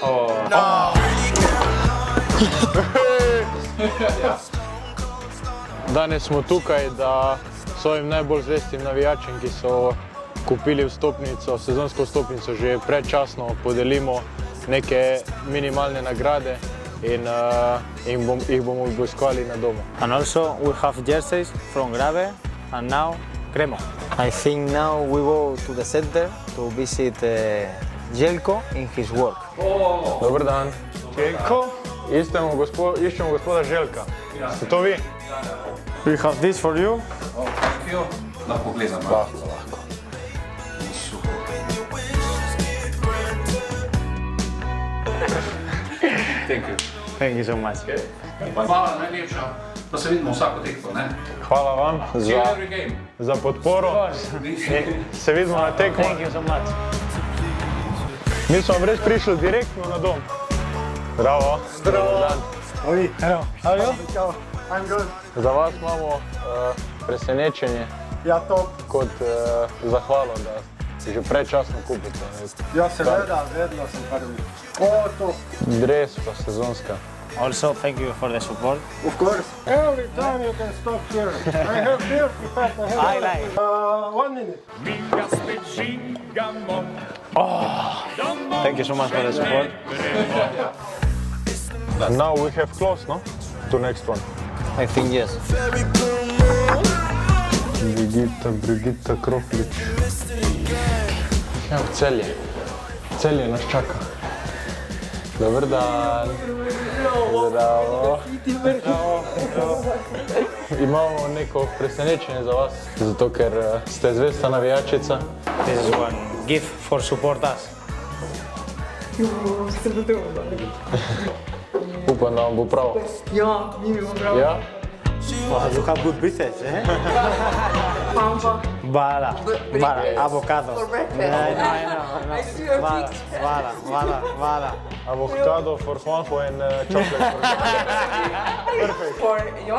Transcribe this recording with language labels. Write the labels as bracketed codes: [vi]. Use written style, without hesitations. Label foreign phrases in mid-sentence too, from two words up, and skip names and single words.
[sl] Danes smo tukaj, da svojim najbolj zvestim navijačem, ki so kupili vstopnico, sezonsko vstopnico že predčasno, podelimo neke minimalne nagrade in jih bomo obiskovali na domu. [en] And also we have jerseys from Grave and now Cremo. I think now we go to the center to visit Jelko in his work. [sl] Dober dan. Željko? Iščemo gospoda Željka. Ste to vi? [en] We have this for you. [sl] Lahko gledam. Lahko. [en] Thank you so much. [sl] Hvala najlepša, da se vidimo vsako tekmo, ne? Hvala vam za podporo. Se vidimo na tekmo. [en] Thank you so much. [sl] Mi smo vam res prišli direktno na dom. Zdravo. Zdravo. [en] Hello. How are you? I'm good. [sl] Za vas imamo presenečenje Ja, top. kot zahvalo, da si že predčasno kupite. Ja, seveda, vedno sem prvi. O, top. Dres pa sezonska. [en] Also, thank you for the support. Of course. Every time you can stop here. I have beer prepared. I like. 1 minute. Thank you so much for the support. And now we have close, no? To next one. I think yes. Brigitta Kroflič. [sl] Ja, Celje. Celje nas čaka. Dober dan. Zdravo. Imamo neko presenečenje za vas, zato ker ste zvesta navijačica. [en] This is one gift for support us. [sl] Upam, da vam bo prav. Ja, mi bomo prav. Ja? [en] Wow, you have good business, eh? Pampa. Bala, avocado. For breakfast. I know. I see your Bala. Avocado for Juanjo and chocolate. Perfect. For Jon?